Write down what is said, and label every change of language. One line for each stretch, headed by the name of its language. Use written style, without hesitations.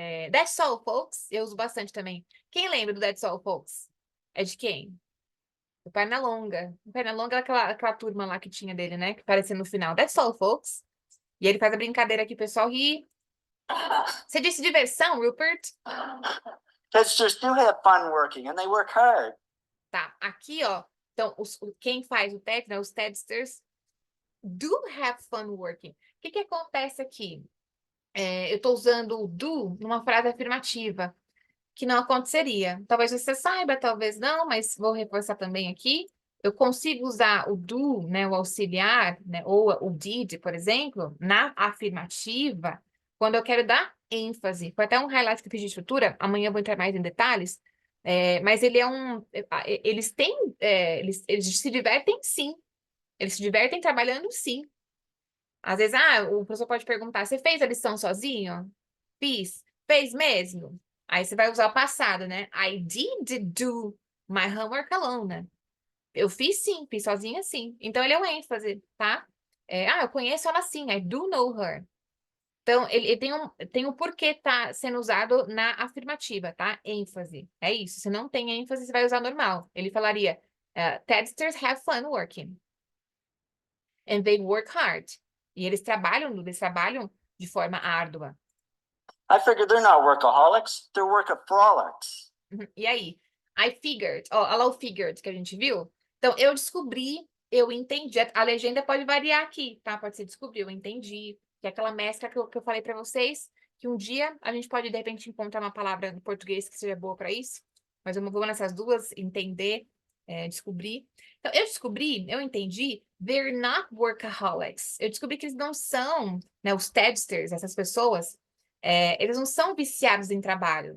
English: That's all, folks.
Portuguese: Eu uso bastante também. Quem lembra do That's all, folks? É de quem? Do Pernalonga. O Pernalonga era aquela turma lá que tinha dele, né? Que aparecia no final.
English: That's all, folks.
Portuguese: E ele faz a brincadeira aqui, o pessoal ri. Você disse diversão, Rupert?
English: Tedsters do have fun working and they work hard.
Portuguese: Tá, aqui, ó. Então, quem faz o TED, né? Os TEDsters
English: do have fun working.
Portuguese: O que acontece aqui? Eu estou usando o do numa frase afirmativa, que não aconteceria. Talvez você saiba, talvez não, mas vou reforçar também aqui. Eu consigo usar o do, né, o auxiliar, né, ou o did, por exemplo, na afirmativa, quando eu quero dar ênfase. Foi até um highlight que eu fiz de estrutura, amanhã eu vou entrar mais em detalhes, mas ele é eles têm, eles se divertem sim, eles se divertem trabalhando sim. Às vezes, o professor pode perguntar, você fez a lição sozinho? Fiz. Fez mesmo? Aí você vai usar o passado, né?
English: I did do my homework alone.
Portuguese: Eu fiz sim, fiz sozinha sim. Então, ele é um ênfase, tá? Eu conheço ela sim,
English: I do know her.
Portuguese: Então, ele tem um porquê tá sendo usado na afirmativa, tá? ênfase. É isso. Se não tem ênfase, você vai usar normal. Ele falaria,
English: Tedsters have fun working. And they work hard.
Portuguese: E eles trabalham de forma árdua.
English: I figured they're not workaholics, they're workaholics.
Portuguese: E aí?
English: I figured.
Portuguese: Olha lá o figured que a gente viu. Então, eu descobri, eu entendi. A legenda pode variar aqui, tá? Pode ser descobrir, eu entendi. Que é aquela mescla que eu falei para vocês, que um dia a gente pode, de repente, encontrar uma palavra no português que seja boa para isso. Mas eu vou nessas duas, entender, descobrir. Então, eu entendi,
English: they're not workaholics.
Portuguese: Eu descobri que eles não são, né, os Tedsters, essas pessoas, eles não são viciados em trabalho.